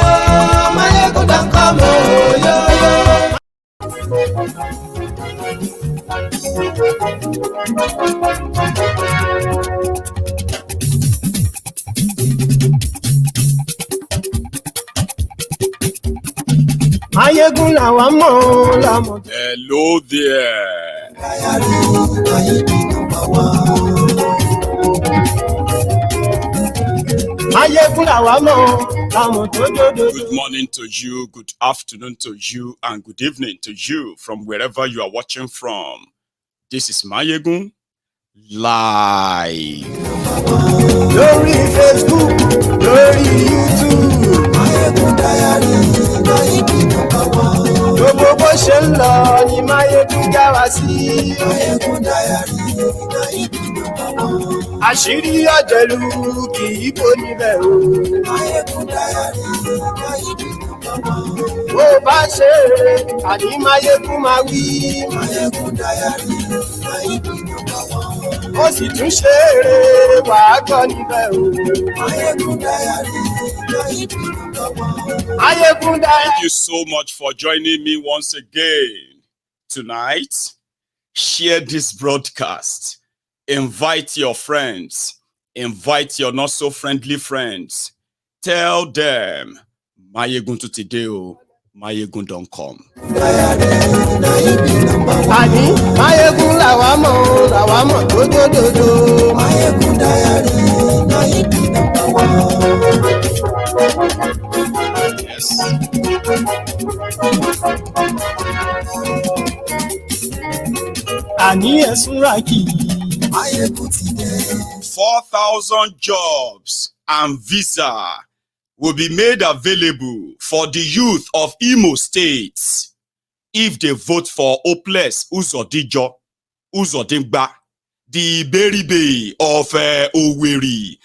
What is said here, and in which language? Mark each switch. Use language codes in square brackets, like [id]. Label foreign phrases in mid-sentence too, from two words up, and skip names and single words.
[en] Maiyegun don't come, oh yo yo. [yo] Maiyegun làwa mọ̀ làmọ̀. [en] Hello there. [yo] Maiyegun làwa mọ̀ làmọ̀ tó dodo. [en] Good morning to you, good afternoon to you, and good evening to you from wherever you are watching from. This is Maiyegun live. [yo] Lórí Facebook, lórí YouTube. [en] Maiyegun Diary, Maiyegun number one. [yo] Gbogbo bó ṣe ń lọ ni Maiyegun já wa sí. [en] Maiyegun Diary, Maiyegun number one. [yo] Àṣírí ọ̀jẹ̀lú kì í bò níbẹ̀ o. [en] Maiyegun Diary, Maiyegun number one. [yo] Bó bá ṣe eré, àní Maiyegun máa wí. [en] Maiyegun Diary, Maiyegun number one. [yo] Ó sì tún ṣe eré, wàá gbọ́ níbẹ̀ o. [en] Maiyegun Diary, Maiyegun number one. Maiyegun Diary. Thank you so much for joining me once again. Tonight, share this broadcast. Invite your friends. Invite your not so friendly friends. Tell them, Maiyegun to today, Maiyegun don't come. [yo] Àní Maiyegun làwa mọ̀ tó dodo. [en] Maiyegun Diary, Maiyegun number one. Yes. [yo] Àní ẹ̀sùn ràkì. [en] 4,000 jobs and visa will be made available for the youth of Imo State if they vote for hopeless Uzodinma, the Beribe of Owerri.